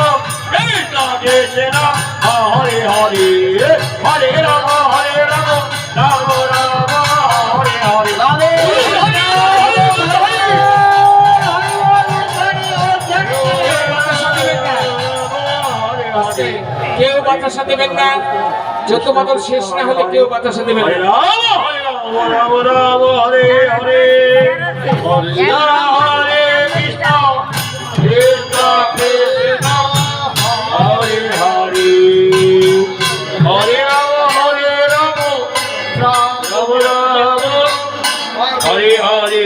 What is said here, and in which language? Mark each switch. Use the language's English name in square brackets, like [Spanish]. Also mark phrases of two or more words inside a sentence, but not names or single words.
[Sanskrit] Krishna, Hare Hare, Hare Rama, Rama Rama, Hare Hare. [Bangla] কেউ বাতাসা দেবেন না, যত বদল শেষ না হলে কেউ বাতাসা দেবেন [Sanskrit] Hare [Bangla] না। [Sanskrit] Rama, Rama Rama, Hare Hare, Hare Krishna, Krishna Krishna, Hare Hare, Hare Rama, Rama Rama, Hare Hare.